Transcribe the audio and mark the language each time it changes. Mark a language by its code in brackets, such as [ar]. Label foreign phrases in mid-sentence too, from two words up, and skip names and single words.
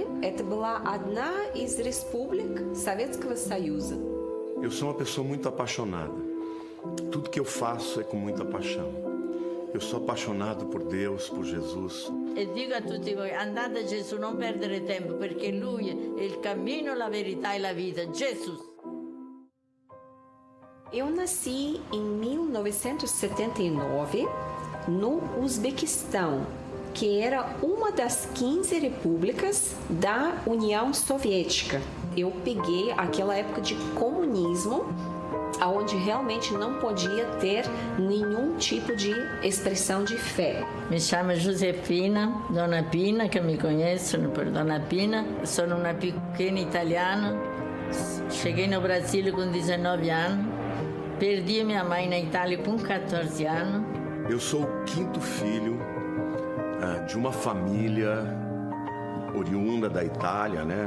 [ru] Это была одна из республик Советского Союза. [pt] Eu sou uma pessoa muito apaixonada. Tudo que eu faço é com muita paixão. Eu sou apaixonado por Deus, por Jesus. [it] E digo a tutti voi, andate a Gesù, non perdere tempo, perché Lui è il cammino, la verità e la vita. Gesù. [pt] Eu nasci em 1979 no Uzbequistão, que era uma das 15 repúblicas da União Soviética. Eu peguei aquela época de comunismo, onde realmente não podia ter nenhum tipo de expressão de fé. [it] Mi chiamo Giuseppina, Donna Pina, che mi [pt] conhecem por [it] Donna Pina. Sono una pequena italiana. [pt] Cheguei no Brasil com 19 anos. Perdi minha mãe na Itália com 14 anos. Eu sou o quinto filho de uma família oriunda da Itália, né?